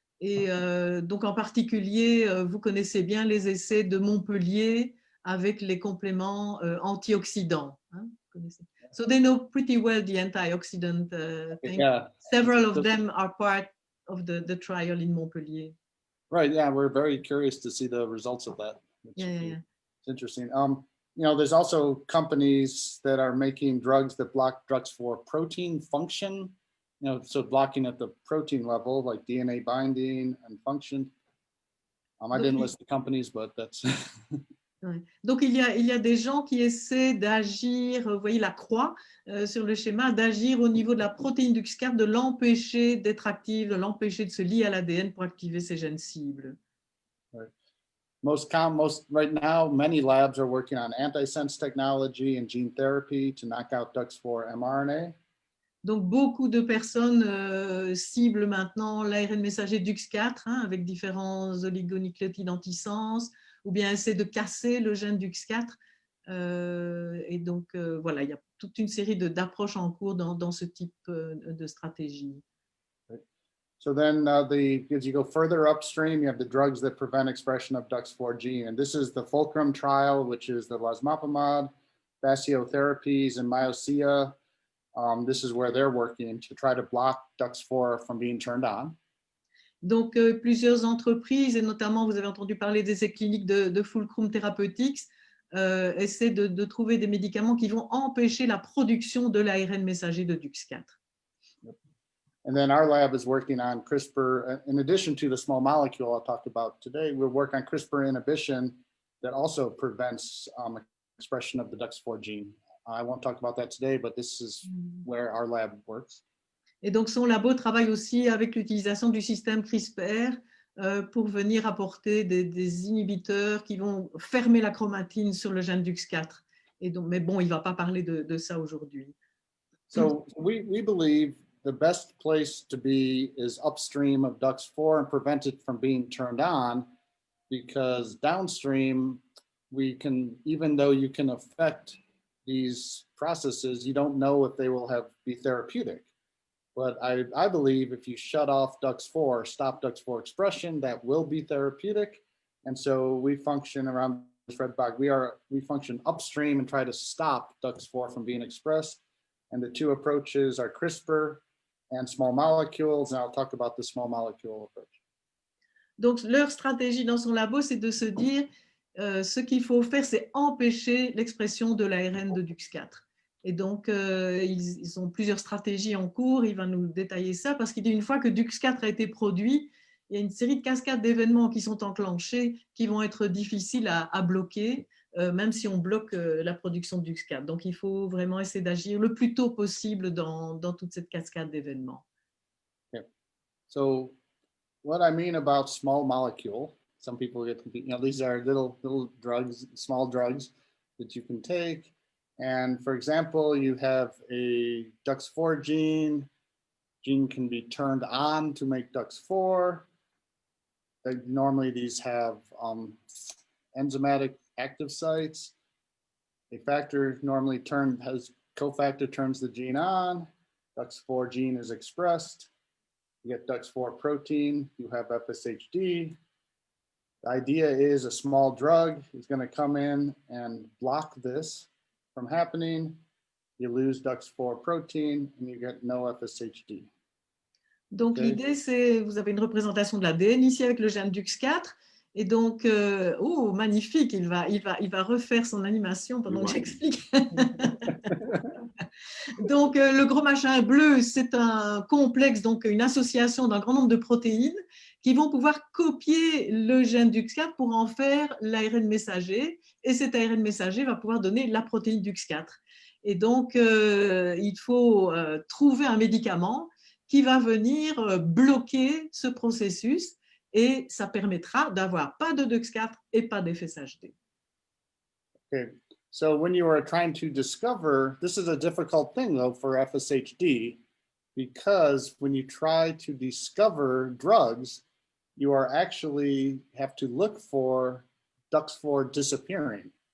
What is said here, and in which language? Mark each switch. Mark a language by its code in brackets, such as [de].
[fr] Et donc, en particulier, vous connaissez bien les essais de Montpellier avec les compléments antioxydants. [en] Hein, so they know pretty well the antioxidant thing. Yeah. Several of them are part of the trial in Montpellier. Right, yeah, we're very curious to see the results of that. Yeah. It's interesting. There's also companies that are making drugs that block DUX4 protein function. So blocking at the protein level, like DNA binding and function. I didn't list the companies, but that's. [fr] Ouais. Donc, il y a des gens qui essaient d'agir, vous voyez la croix sur le schéma, d'agir au niveau de la protéine DUX4, de l'empêcher d'être active, de l'empêcher de se lier à l'ADN pour activer ces gènes cibles. [en] Right. Right now, many labs are working on antisense technology and gene therapy to knock out DUX4 mRNA. [fr] Donc, beaucoup de personnes ciblent maintenant l'ARN messager DUX4 avec différents oligonucléotides antisens, ou bien essaient de casser le gène DUX4 Et donc, voilà, il y a toute une série d'approches en cours dans ce type de stratégie. [en] So then as you go further upstream, you have the drugs that prevent expression of DUX4 gene. And this is the Fulcrum trial, which is the losmapimod, fasciotherapies, and myostia. This is where they're working to try to block DUX4 from being turned on. [fr] Donc, plusieurs entreprises, et notamment, vous avez entendu parler des essais cliniques de Fulcrum Therapeutics, essaient de trouver des médicaments qui vont empêcher la production de l'ARN messager de DUX4. [en] And then our lab is working on CRISPR. In addition to the small molecule I'll talk about today, we'll work on CRISPR inhibition that also prevents expression of the DUX4 gene. I won't talk about that today, but this is where our lab works. [fr] Et donc, son labo travaille aussi avec l'utilisation du système CRISPR pour venir apporter des inhibiteurs qui vont fermer la chromatine sur le gène DUX4. Et donc, mais bon, il ne va pas parler de ça aujourd'hui. [en] So we believe the best place to be is upstream of DUX4 and prevent it from being turned on, because downstream, even though you can affect these processes, you don't know if they will be therapeutic. But I believe if you shut off DUX4, stop DUX4 expression, that will be therapeutic. And so we function around this red box. We function upstream and try to stop DUX4 from being expressed. And the two approaches are CRISPR and small molecules. And I'll talk about the small molecule approach. [fr] Donc, leur stratégie dans son labo, c'est de se dire ce qu'il faut faire, c'est empêcher l'expression de l'ARN de DUX4. Et donc, ils ont plusieurs stratégies en cours. Il va nous détailler ça parce qu'il dit une fois que DUX4 a été produit, il y a une série de cascades d'événements qui sont enclenchés qui vont être difficiles à bloquer, même si on bloque la production de DUX4. Donc, il faut vraiment essayer d'agir le plus tôt possible dans toute cette cascade d'événements. [en] Yeah. So, what I mean about small molecule, some people get confused. These are little drugs, small drugs that you can take. And for example, you have a DUX4 gene. Gene can be turned on to make DUX4. Normally, these have enzymatic active sites. A factor normally cofactor turns the gene on. DUX4 gene is expressed. You get DUX4 protein. You have FSHD. The idea is a small drug is going to come in and block this from happening. You lose DUX4 protein and you get no FSHD. [fr] Donc, l'idée, c'est, vous avez une représentation de l'ADN ici avec le gène DUX4. Et donc, oh, magnifique, il va refaire son animation pendant que j'explique. Donc, le gros machin bleu, c'est un complexe, donc une association d'un grand nombre de protéines qui vont pouvoir copier le gène DUX4 pour en faire l'ARN messager. Et cet ARN messager va pouvoir donner la protéine DUX4. Et donc, il faut trouver un médicament qui va venir bloquer ce processus et ça permettra d'avoir pas de DUX4 et pas d'FSHD. [en] Okay. So when you are trying to discover, this is a difficult thing though for FSHD, because when you try to discover drugs, you are actually have to look for DUX4 disappearing.